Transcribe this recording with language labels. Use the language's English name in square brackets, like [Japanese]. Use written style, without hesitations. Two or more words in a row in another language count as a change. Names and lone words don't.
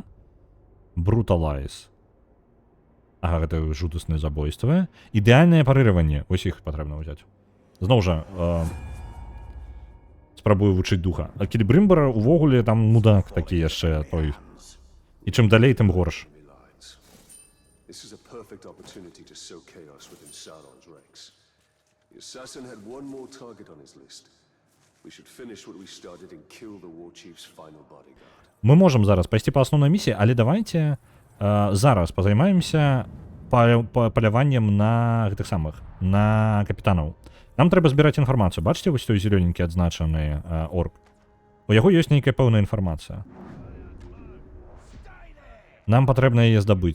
[Belarusian] Бруталайз. Ага, гэта жудасныя забойствы. Ідэальнае парыраванне, вось іх патрэбна ўзяць. Зноў жа, спрабую вучыць духа. А Кілібрымбар увогуле там мудак такі яшчэ той. І чым далей, тым горш. [English] This is a perfect opportunity to sow chaos within Sauron's ranks. The assassin had one more target on his list. We should finish what we started and kill the war chief's final bodyguard. [Belarusian] Мы можам зараз пайсці па асноўнай місіі, але давайте зараз пазаймаемся паляваннем на гэтых самых, на капітанаў. Нам трэба збіраць інфармацыю. Бачыце вось той зелёненькі адзначаны орк? У яго ёсць нейкая пэўная інфармацыя. Нам патрэбна яе здабыць.